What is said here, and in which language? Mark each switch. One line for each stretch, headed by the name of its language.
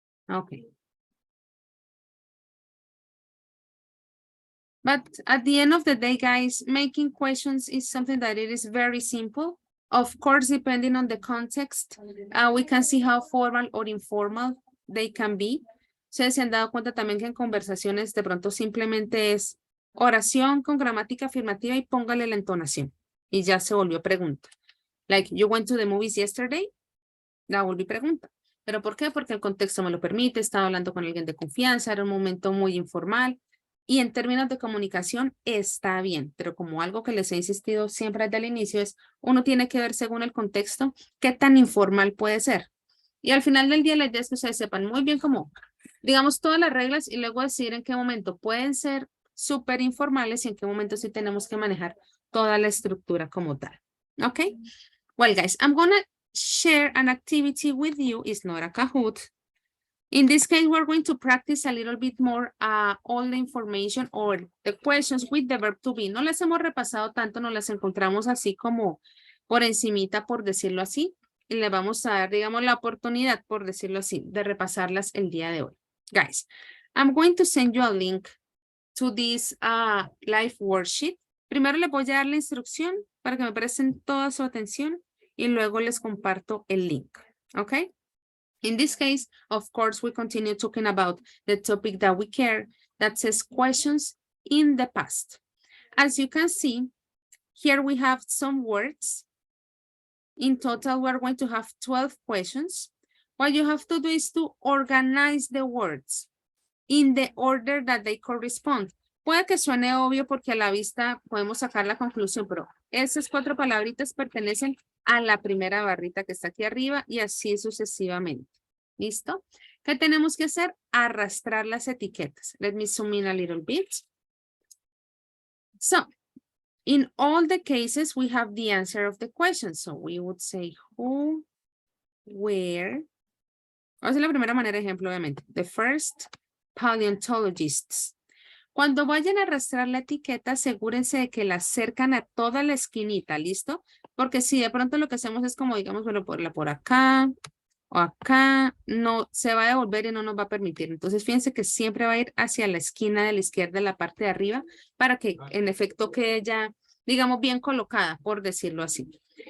English: Okay. But at the end of the day, guys, making questions is something that it is very simple. Of course, depending on the context, we can see how formal or informal they can be.
Spanish: Ustedes se han dado cuenta también que en conversaciones de pronto simplemente es oración con gramática afirmativa y póngale la entonación. Y ya se volvió pregunta.
English: Like, you went to the movies yesterday?
Spanish: La volví pregunta. ¿Pero por qué? Porque el contexto me lo permite, estaba hablando con alguien de confianza, era un momento muy informal. Y en términos de comunicación está bien, pero como algo que les he insistido siempre desde el inicio es, uno tiene que ver según el contexto qué tan informal puede ser. Y al final del día la idea es que ustedes sepan muy bien cómo, digamos, todas las reglas y luego decir en qué momento pueden ser súper informales y en qué momento sí tenemos que manejar toda la estructura como tal. ¿Ok?
English: Well, guys, I'm gonna share an activity with you. It's not a Kahoot. In this case, we're going to practice a little bit more all the information or the questions with the verb to be.
Spanish: No las hemos repasado tanto, no las encontramos así como por encimita, por decirlo así. Y le vamos a dar, digamos, la oportunidad, por decirlo así, de repasarlas el día de hoy.
English: Guys, I'm going to send you a link to this live worksheet.
Spanish: Primero les voy a dar la instrucción para que me presten toda su atención y luego les comparto el link. ¿Ok?
English: In this case, of course, we continue talking about the topic that we care, that says questions in the past. As you can see, here we have some words. In total, we're going to have 12 questions. What you have to do is to organize the words in the order that they correspond.
Spanish: Puede que suene obvio porque a la vista podemos sacar la conclusión, pero esas 4 palabritas pertenecen a la primera barrita que está aquí arriba y así sucesivamente. ¿Listo? ¿Qué tenemos que hacer? Arrastrar las etiquetas.
English: Let me zoom in a little bit. So, in all the cases, we have the answer of the question. So, we would say who, where.
Spanish: Vamos a la primera manera de ejemplo, obviamente.
English: The first paleontologists.
Spanish: Cuando vayan a arrastrar la etiqueta, asegúrense de que la acercan a toda la esquinita, ¿listo? Porque si de pronto lo que hacemos es como, digamos, bueno, por acá o acá, no se va a devolver y no nos va a permitir. Entonces, fíjense que siempre va a ir hacia la esquina de la izquierda, la parte de arriba, para que en efecto quede ya, digamos, bien colocada, por decirlo así.